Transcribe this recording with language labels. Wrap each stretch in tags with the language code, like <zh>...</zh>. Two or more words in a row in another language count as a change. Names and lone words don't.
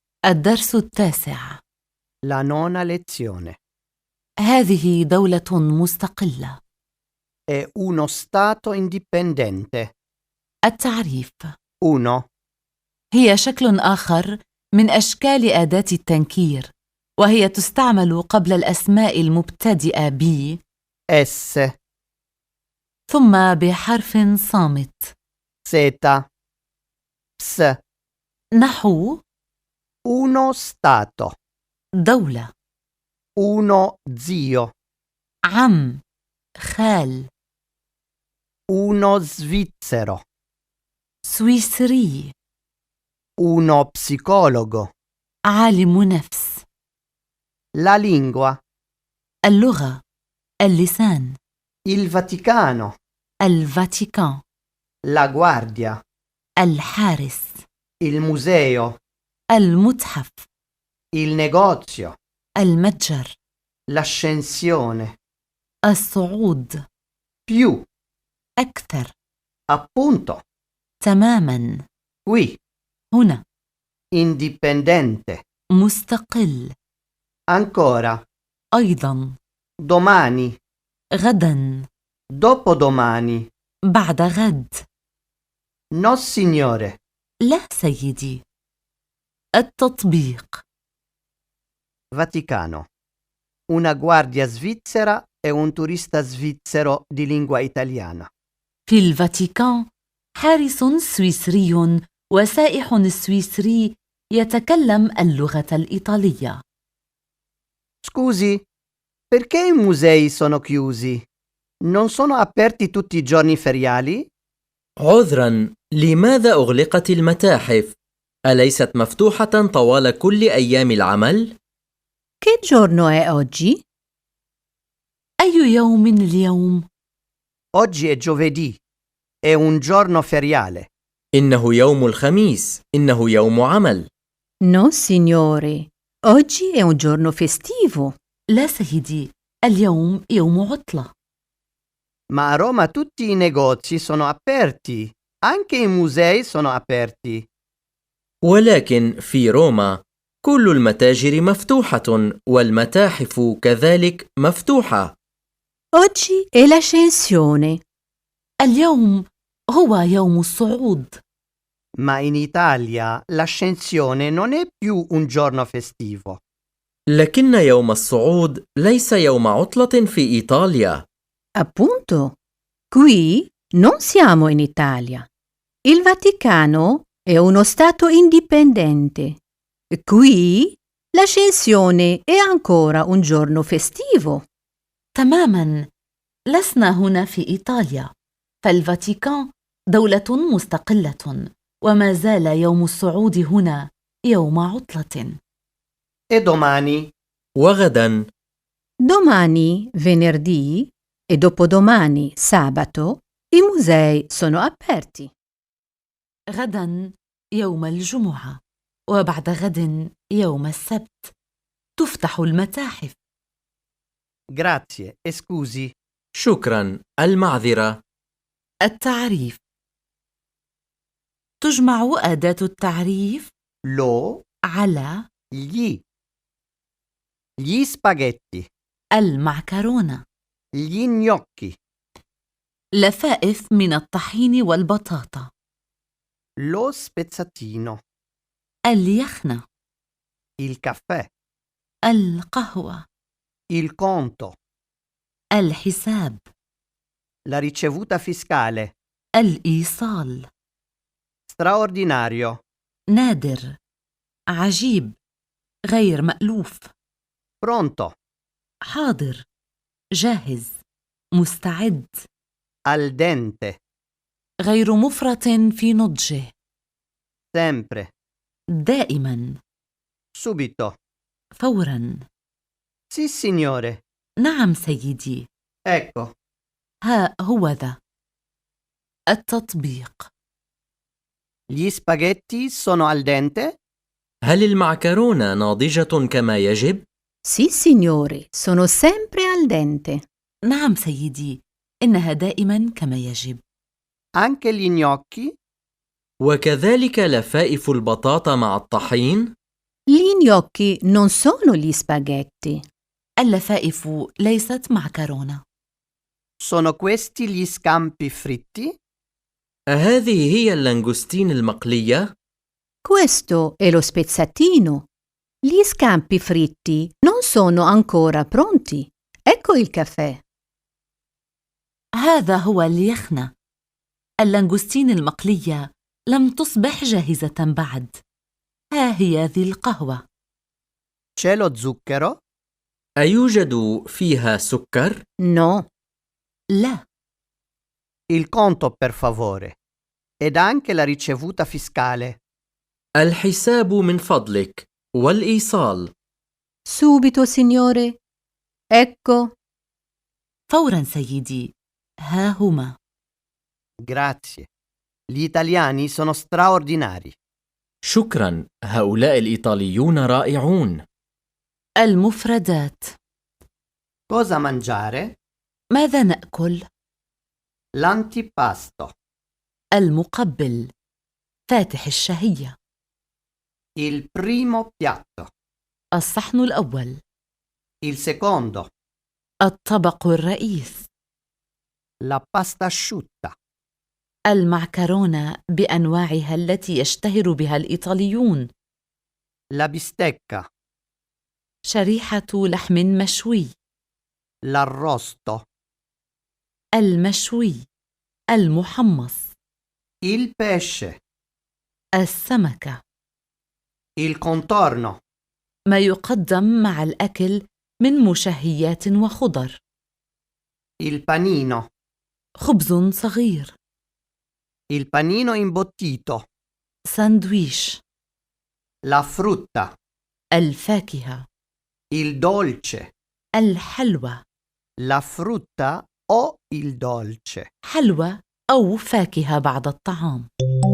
<ar>الدرس 9.</ar> <it>La nona lezione.</it> <ar>هذه دولة مستقلة.</ar> <it>È uno stato indipendente.</it> <ar>التعريف: 1. هي شكل آخر من أشكال أداة التنكير، وهي تستعمل قبل الأسماء المبتدئة ب S, ثم بحرف صامت، Z, Ps. نحو</ar> <it>Uno stato.</it> <ar>دولة،</ar> <it>Uno zio.</it> <ar>عم، خال،</ar> <it>Uno svizzero.</it> <ar>سويسري،</ar> <it>Uno psicologo.</it> <ar>عالم نفس.</ar> <it>La lingua.</it> <ar>اللغة، اللسان.</ar> <it>Il Vaticano.</it> <ar>الفاتيكان،</ar> <it>La guardia.</it> <ar>الحارس.</ar> <it>Il museo.</it> <ar>المتحف،</ar> <it>Il negozio.</it> <ar>المتجر.</ar> <it>L'ascensione.</it> <ar>الصعود،</ar> <it>Più.</it> <ar>أكثر.</ar> <it>Appunto.</it> <ar>تماماً.</ar> <it>Qui.</it> <ar>هنا.</ar> <it>Indipendente.</it> <ar>مستقل.</ar> <it>Ancora.</it> <ar>أيضاً.</ar> <it>Domani.</it> <ar>غداً.</ar> <it>Dopodomani.</it> <ar>بعد غد.</ar> <it>No, signore.</it> <ar>لا سيدي. التطبيق:</ar> <it>Vaticano. Una guardia svizzera e un turista svizzero di lingua italiana.</it> <ar>في الفاتيكان حارس سويسري وسائح سويسري يتكلم اللغة الإيطالية.</ar> <it>Scusi, perché i musei sono chiusi? Non sono aperti tutti i giorni feriali?</it> <ar>عذراً، لماذا أغلقت المتاحف؟ أليست مفتوحة طوال كل أيام العمل؟</ar> <it>Che giorno è oggi?</it> <ar>أي يوم اليوم؟</ar> <it>Oggi è giovedì. È un giorno feriale.</it> <ar>إنه يوم الخميس، إنه يوم عمل.</ar> <it>No, signore. Oggi è un giorno festivo.</it> <ar>لا سيدي، اليوم يوم عطلة.</ar> <it>Ma a Roma tutti i negozi sono aperti. Anche i musei sono aperti.</it> <ar>ولكن في روما كل المتاجر مفتوحة والمتاحف كذلك مفتوحة.</ar> <it>Oggi è l'ascensione.</it> <ar>اليوم هو يوم الصعود.</ar> <it>Ma in Italia l'ascensione non è più un giorno festivo.</it> <ar>لكن يوم الصعود ليس يوم عطلة في إيطاليا.</ar> <it>Appunto. Qui non siamo in Italia. Il Vaticano è uno stato indipendente. Qui l'ascensione è ancora un giorno festivo.</it> <ar>تماماً. لسنا هنا في إيطاليا، فالفاتيكان دولة مستقلة، وما زال يوم الصعود هنا يوم عطلة.</ar> <it>E domani?</it> <ar>وغداً</ar> <it>Domani, venerdì, e dopodomani, sabato, i musei sono aperti.</it> <ar>غداً يوم الجمعة، وبعد غد يوم السبت تفتح المتاحف.</ar> <it>Grazie e scusi.</it> <ar>شكراً، المعذرة. التعريف: تجمع أداة التعريف Lo, على</ar> <it>gli spaghetti,</it> <ar>المعكرونة،</ar> <it>gli gnocchi,</it> <ar>لفائف من الطحين والبطاطا،</ar> <it>lo spezzatino,</it> <ar>اليخنة،</ar> <it>il caffè,</it> <ar>القهوة،</ar> <it>il conto,</it> <ar>الحساب،</ar> <it>la ricevuta fiscale,</it> <ar>الإيصال،</ar> <it>straordinario,</it> <ar>نادر، عجيب، غير مألوف،</ar> <it>pronto,</it> <ar>حاضر، جاهز، مستعد،</ar> <it>al dente,</it> <ar>غير مفرط في نضجه،</ar> <it>sempre,</it> <ar>دائما،</ar> <it>subito.</it> <ar>فورا.</ar> <it>Sì, signore.</it> <ar>نعم سيدي.</ar> <it>Ecco,</it> <ar>ها هو ذا. التطبيق:</ar> <it>gli spaghetti sono al dente?</it> <ar>هل المعكرونة ناضجة كما يجب؟</ar> <it>Sì, signore, sono sempre al dente.</it> <ar>نعم سيدي، إنها دائما كما يجب.</ar> <it>Anche gli gnocchi?</it> <ar>وكذلك لفائف البطاطا مع الطحين؟</ar> <it>Gli gnocchi non sono gli spaghetti.</it> <ar>اللفائف ليست معكرونة.</ar> <it>Sono questi gli scampi fritti?</it> <ar>أهذه هي اللانجستين المقلية؟</ar> <it>Questo è lo spezzatino. Gli scampi fritti non sono ancora pronti. Ecco il caffè.</it> <ar>هذا هو اليخنة. اللانجستين المقلية لم تصبح جاهزة بعد. ها هي ذي القهوة.</ar> <it>C'è lo zucchero?</it> <ar>أيوجد فيها سكر؟</ar> <it>No.</it> <ar>لا.</ar> <it>Il conto, per favore. Ed anche la ricevuta fiscale.</it> <ar>الحساب من فضلك والإيصال.</ar> <it>Subito, signore. Ecco.</it> <ar>فورا سيدي. ها هما.</ar> <it>Grazie. Gli italiani sono straordinari.</it> <ar>شكرا، هؤلاء الإيطاليون رائعون. المفردات.</ar> <it>Cosa mangiare?</it> <ar>ماذا نأكل؟</ar> <it>L'antipasto.</it> <ar>المقبل. فاتح الشهية.</ar> <it>Il primo piatto.</it> <ar>الصحن الأول.</ar> <it>Il secondo.</it> <ar>الطبق الرئيس.</ar> <it>La pasta asciutta.</it> <ar>المعكرونة بأنواعها التي يشتهر بها الإيطاليون.</ar> <it>La bistecca.</it> <ar>شريحة لحم مشوي.</ar> <it>L'arrosto.</it> <ar>المشوي. المحمص.</ar> <it>Il pesce.</it> <ar>السمكة.</ar> <it>Il contorno.</it> <ar>ما يقدم مع الأكل من مشهيات وخضر.</ar> <it>Il panino.</it> <ar>خبز صغير.</ar> <it>Il panino imbottito.</it> <ar>ساندويش.</ar> <it>La frutta.</it> <ar>الفاكهة.</ar> <it>Il dolce.</it> <ar>الحلوى.</ar> <it>La frutta o il dolce.</it> <ar>حلوى أو فاكهة بعد الطعام.</ar>